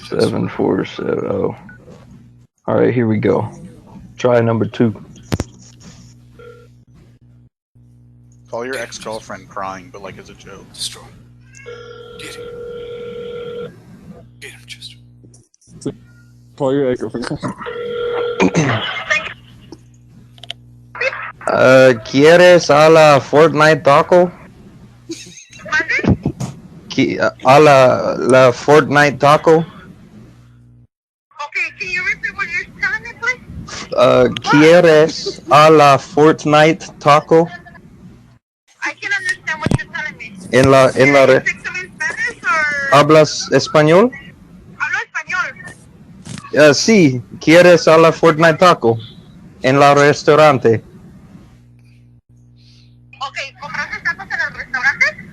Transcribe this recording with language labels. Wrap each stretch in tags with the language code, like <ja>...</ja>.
<en>7470. Alright, here we go. Try number 2. Call your ex-girlfriend crying, but like as a joke. Destroy. Get him. Get him, Chester. Call your ex-girlfriend.</en> <es>¿Quieres a la Fortnite taco? A la Fortnite taco?</es> <en>Okay, can you repeat what you're telling me, please? ¿Quieres a la Fortnite taco? I can understand what you're telling me.</en> <es>En la</es> <en>Can you speak to me in Spanish or...</en> <es>¿Hablas español? Hablo español. Sí, ¿quieres a la Fortnite taco? En la restaurante. Okay, ¿compraste tacos en el restaurante?</es>